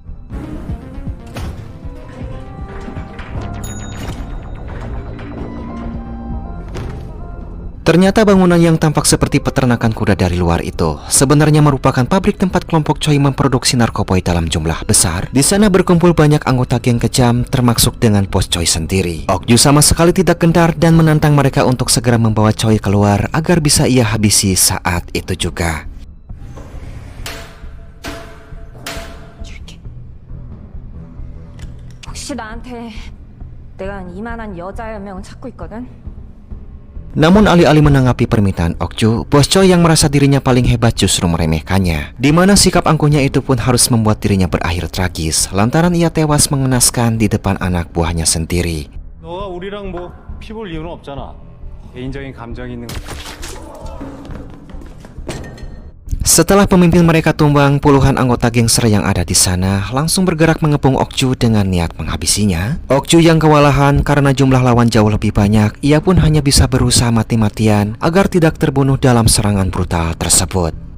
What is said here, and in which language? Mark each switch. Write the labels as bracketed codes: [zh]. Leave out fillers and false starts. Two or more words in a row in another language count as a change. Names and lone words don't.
[id] Ternyata bangunan yang tampak seperti peternakan kuda dari luar itu sebenarnya merupakan pabrik tempat kelompok Choi memproduksi narkoboy dalam jumlah besar. Di sana berkumpul banyak anggota geng kejam, termasuk dengan bos Choi sendiri. Okju sama sekali tidak gentar dan menantang mereka untuk segera membawa Choi keluar agar bisa ia habisi saat itu juga. [ko] 혹시 나한테 내가 이만한 여자 1명을 찾고 있거든? [id] Namun alih-alih menanggapi permintaan Okju, bos Choi yang merasa dirinya paling hebat justru meremehkannya. Di mana sikap angkuhnya itu pun harus membuat dirinya berakhir tragis lantaran ia tewas mengenaskan di depan anak buahnya sendiri. [ko] 너가 우리랑 뭐 피볼 이유는 없잖아. 개인적인 감정이 있는 거. [id] Setelah pemimpin mereka tumbang, puluhan anggota gangster yang ada di sana langsung bergerak mengepung Okju dengan niat menghabisinya. Okju yang kewalahan karena jumlah lawan jauh lebih banyak, ia pun hanya bisa berusaha mati-matian agar tidak terbunuh dalam serangan brutal tersebut.